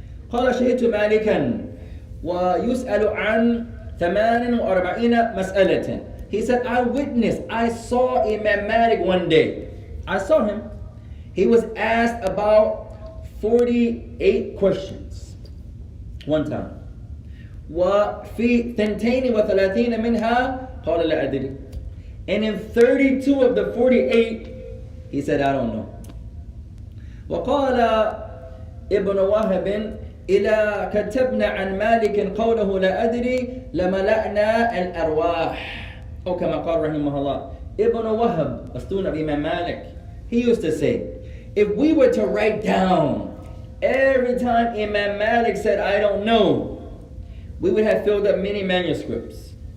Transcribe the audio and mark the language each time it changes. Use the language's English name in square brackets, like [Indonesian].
[Arabic] قال شهدت مالكا ويسأل عن 48 مسألة. [English] He said, I saw Imam Malik one day. I saw him. He was asked about 48 questions one time. [Arabic] وفي 32 منها قال لا أدري. [English] And in 32 of the 48, he said, I don't know. [Arabic] وقال ابن وهب إذا كتبنا عن مالك قوله لا أدري لملأنا الأرواح. أو كما قال رحمه الله. [English] Ibn Wahab, a student of Imam Malik, he used to say, if we were to write down every time Imam Malik said, I don't know, we would have filled up many manuscripts.